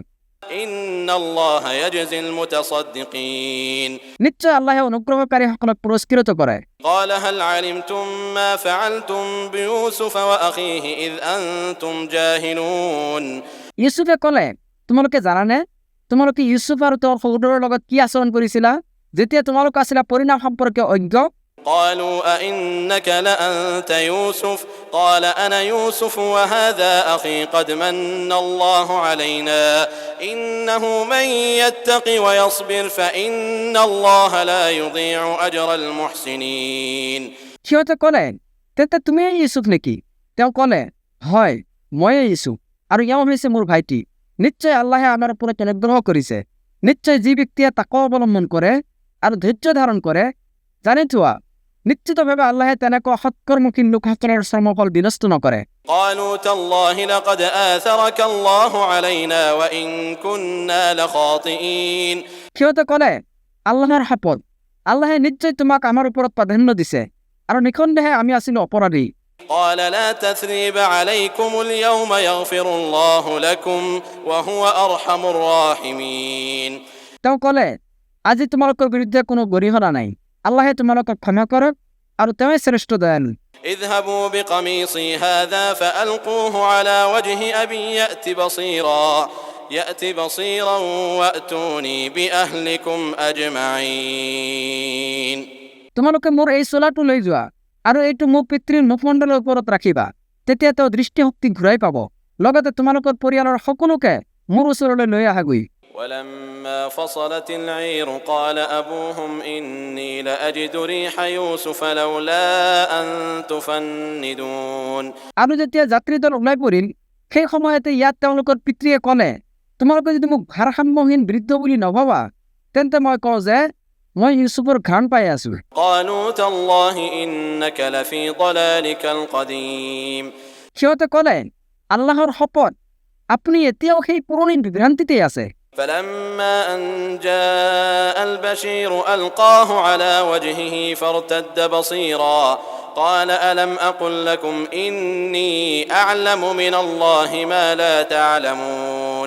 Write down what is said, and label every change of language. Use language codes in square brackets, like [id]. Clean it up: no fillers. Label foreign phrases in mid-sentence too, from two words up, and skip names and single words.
[ar] إن الله يجزي المتصدقين [as] নিশ্চয় আল্লাহে অনুগ্ৰহকাৰীসকলক পুৰস্কৃত কৰে। [ar] قال هل علمتم ما فعلتم بيوسف وأخيه إذ أنتم جاهلون [as] ইউছুফে ক'লে, তোমালোকে জানানে তোমালোকে ইউছুফ আৰু তেওঁৰ সহোদৰৰ লগত কি আচৰণ কৰিছিলা যেতিয়া তোমালোক আছিলা পৰিণাম সম্পৰ্কে অজ্ঞ? [ar] قالوا أئنك لأنت يوسف قال أنا يوسف وهذا أخي قد من الله علينا إنه من يتق ويصبر فإن الله لا يضيع أجر المحسنين [as] সিহঁতে ক'লে, তেন্তে তুমিয়েই ইউছুফ নেকি? তেওঁ ক'লে, হয়, ময়েই ইউছুফ, আৰু এওঁ হৈছে মোৰ ভাইটি। নিশ্চয় আল্লাহে আমাৰ ওপৰত অনুগ্ৰহ কৰিছে। নিশ্চয় যি ব্যক্তিয়ে তাকৱা অৱলম্বন কৰে আৰু ধৈৰ্য ধাৰণ কৰে, জানি থোৱা নিশ্চিতভাৱে আল্লাহে তেনেকুৱা সৎকৰ্মশীল লোকসকলৰ শ্ৰমফল বিনষ্ট নকৰে। [ar] قالوا تالله لقد آثرك الله علينا وإن كنا لخاطئين [as] সিহঁতে ক'লে, আল্লাহৰ শপত, আল্লাহে নিশ্চয় তোমাক আমাৰ ওপৰত প্ৰাধান্য দিছে আৰু নিঃসন্দেহে আমি আছিলো অপৰাধী। [ar] قال لا تثريب عليكم اليوم يغفر الله لكم وهو أرحم الراحمين [as] তেওঁ ক'লে, আজি তোমালোকৰ বিৰুদ্ধে কোনো গৰিহণা নাই, আল্লাহে তোমালোকক ক্ষমা কৰক আৰু তেওঁই শ্ৰেষ্ঠ দয়ালু। [ar] اذهبوا بقميصي هذا فألقوه على وجه أبي يأت بصيرا وأتوني بأهلكم أجمعين [as] তোমালোকে মোৰ এই চোলাটো লৈ যোৱা আৰু এইটো মোৰ পিতৃৰ মুখমণ্ডলৰ ওপৰত ৰাখিবা, তেতিয়া তেওঁ দৃষ্টিশক্তি ঘূৰাই পাব। লগতে তোমালোকৰ পৰিয়ালৰ সকলোকে মোৰ ওচৰলৈ লৈ আহাগৈ। [ar] ولما فصلت العير قال أبوهم إني لأجد ريح يوسف لولا أن تفندون [as] আৰু যেতিয়া যাত্ৰীদল ওলাই পৰিল, সেই সময়তে ইয়াত তেওঁলোকৰ পিতৃয়ে ক'লে, তোমালোকে যদি মোক ভাৰসাম্যহীন বৃদ্ধ বুলি নভাবা, তেন্তে মই কওঁ যে মই ইউচুফৰ ঘ্ৰাণ পাই আছো। [ar] قالوا تالله إنك لفي ضلالك القديم [as] সিহঁতে ক'লে, আল্লাহৰ শপত, আপুনি এতিয়াও সেই পুৰণি বিভ্ৰান্তিতেই আছে। [ar] فلما أن جاء البشير ألقاه على وجهه فارتد بصيرا قال ألم أقل لكم إني أعلم من الله ما لا تعلمون